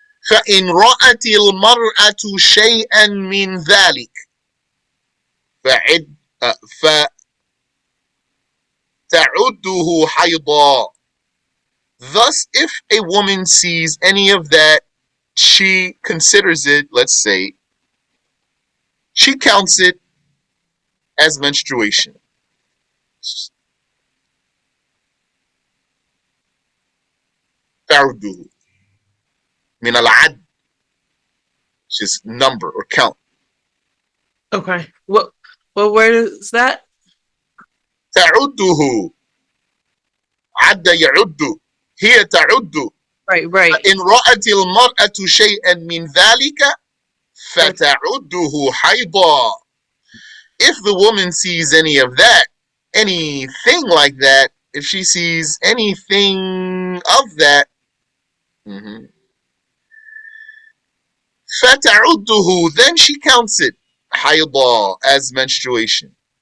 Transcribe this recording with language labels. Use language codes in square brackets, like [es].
[ar] فإن رأت المرأة شيئا من ذلك فعد فتعده حيضا. [en] Thus, if a woman sees any of that, she considers it, let's say, she counts it as menstruation. [ar] تعده من العد, [en] which is number or count. Okay. What word is that? [ar] تعده, عد يعد, هي تعد. [en] Right, right. [ar] فإن رأت المرأة شيئا من ذلك فتعده حيضا. [en] If the woman sees any of that, anything like that, if she sees anything of that, فتعده, then she counts it حيضا, as menstruation.